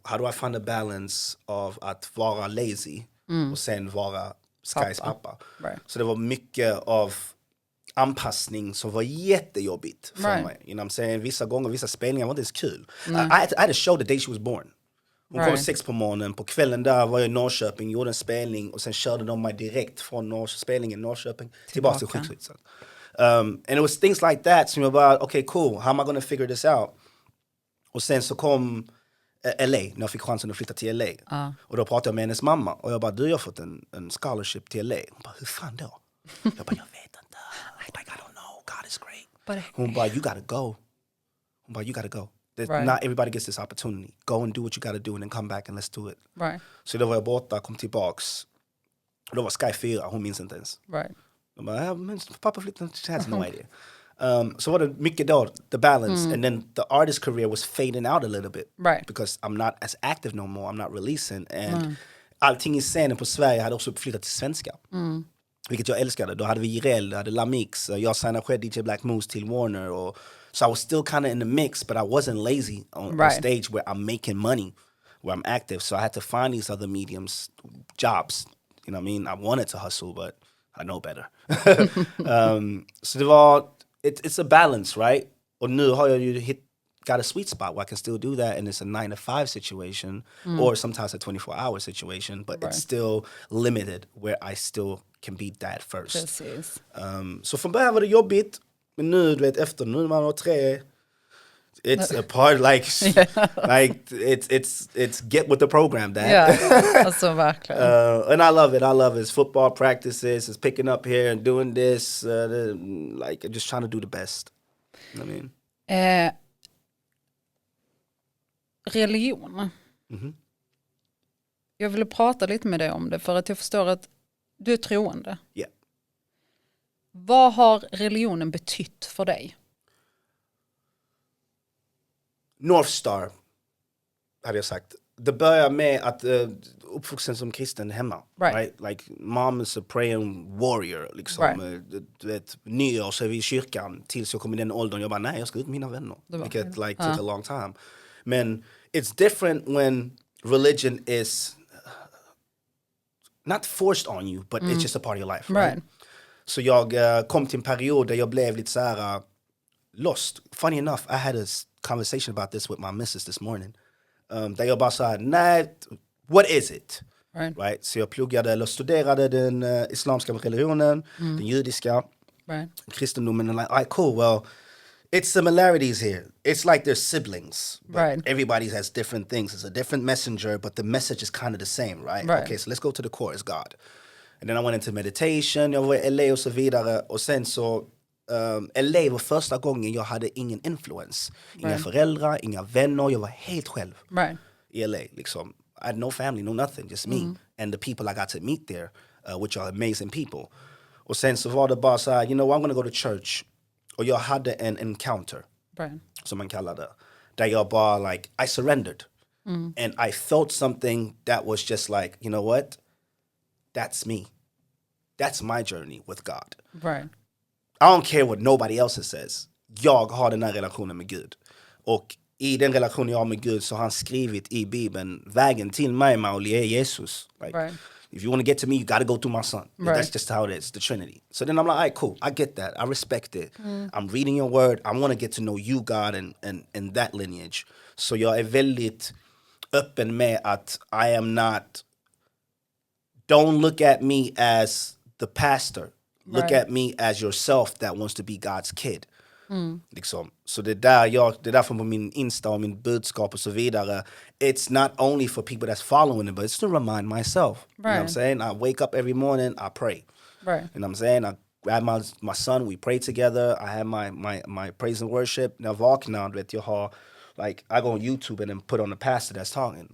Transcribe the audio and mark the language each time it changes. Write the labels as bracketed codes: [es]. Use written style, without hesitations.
[en] How do I find a balance of [sv] att vara lazy och sen vara Skys pappa? [en] Right. [sv] Så det var mycket av anpassning som var jättejobbigt för mig. [en] You know what I'm saying? [sv] Vissa gånger, vissa spelningar var inte ens kul. [en] I had a show the day she was born. [sv] Hon kom 6 på morgonen. På kvällen där var jag i Norrköping, gjorde en spelning och sen körde de mig direkt från spelningen i Norrköping tillbaka till sjukhuset. [en] And it was things like that [sv] som jag bara, [en] okay, cool, how am I gonna figure this out? [sv] Och sen så kom LA, när jag fick chansen att flytta till LA. Och då pratade jag med hennes mamma och jag bara, du, jag har fått en scholarship till LA. Hon bara, hur fan då? Jag bara, jag vet inte. [en] I don't know, God is great. [sv] Hon bara, [en] you gotta go. [sv] Hon bara, you gotta go. [en] Not everybody gets this opportunity. Go and do what you gotta do and then come back and let's do it. Right. [sv] Så då var jag borta, kom tillbaks. Och då var Sky 4, hon minns inte ens. [en] Right. [sv] Jag bara, men pappa flyttade, [en] she has no idea. [sv] Så var det mycket då, [en] the balance. And then the artist career was fading out a little bit. Right. Because I'm not as active no more, I'm not releasing. [sv] And allting i scenen på Sverige hade också flyttat till svenska. Vilket jag älskade. Då hade vi Jireel, hade Lamix. Jag signade själv DJ Black Moose till Warner. [en] Och, so I was still kind of in the mix, but I wasn't lazy on stage where I'm making money, where I'm active. So I had to find these other mediums, jobs. You know what I mean? I wanted to hustle, but I know better. [sv] Så det var, [en] it's a balance, right? [sv] Och nu har jag ju [en] got a sweet spot where I can still do that, and it's a 9-to-5 situation, or sometimes a 24-hour situation, but it's still limited where I still can be dad first. [sv] Precis. Så från början var det jobbigt, men nu, du vet, efter nu när man har 3, [en] it's a part like it's get with the program, dad. [sv] Yeah, alltså verkligen. [en] And I love it. I love his football practices, it's picking up here and doing this, like just trying to do the best. You know what I mean? [sv] Religion. Jag ville prata lite med dig om det för att jag förstår att du är troende. [en] Yeah. [sv] Vad har religionen betytt för dig? North Star, hade jag sagt. Det börjar med att uppvuxen som kristen hemma. [en] Right? Like, mom is a praying warrior. [sv] Liksom. Du vet, nyår så är vi i kyrkan tills jag kom i den åldern. Jag bara, nej, jag ska ut med mina vänner. [en] Vilket took a long time. Men it's different when religion is not forced on you, but it's just a part of your life. Right? [sv] Så jag kom till en period där jag blev lite så här lost. [en] Funny enough, I had a conversation about this with my missus this morning. [sv] Där jag bara sa, nej, [en] what is it? Right? [sv] Så jag pluggade eller studerade den islamska religionen, den judiska, kristendomen. [en] And like, cool, well, it's similarities here. It's like they're siblings. But everybody has different things. It's a different messenger, but the message is kind of the same, right? Okay, so let's go to the core, it's God. And then I went into meditation, [sv] jag var i LA och så vidare. Och sen så, LA var första gången jag hade ingen influence. Inga föräldrar, inga vänner, jag var helt själv i LA. Liksom. [en] I had no family, no nothing, just me. And the people I got to meet there, which are amazing people. [sv] Och sen så var det bara så här, [en] you know, I'm gonna go to church. [sv] Och jag hade en encounter, som man kallar det. Där jag bara, [en] like, I surrendered. And I felt something that was just like, you know what? That's me. That's my journey with God. I don't care what nobody else says. [sv] Jag har den här relationen med Gud. Och i den relationen jag har med Gud så har han skrivit i Bibeln, vägen till mig, Mauli, är Jesus. [en] Like, if you want to get to me, you got to go through my son. That's just how it is, the Trinity. So then I'm like, all right, cool, I get that. I respect it. I'm reading your word. I want to get to know you, God, and that lineage. [sv] Så jag är väldigt öppen med att [en] I am not... Don't look at me as the pastor. Look at me as yourself that wants to be God's kid. [sv] Liksom. Så det är därför på min Insta och min budskap och så vidare. [en] It's not only for people that's following it, but it's to remind myself. You know what I'm saying? I wake up every morning, I pray. You know what I'm saying? I grab my son, we pray together. I have my praise and worship. [sv] När jag vaknar, vet jag har, [en] like, I go on YouTube and then put on the pastor that's talking.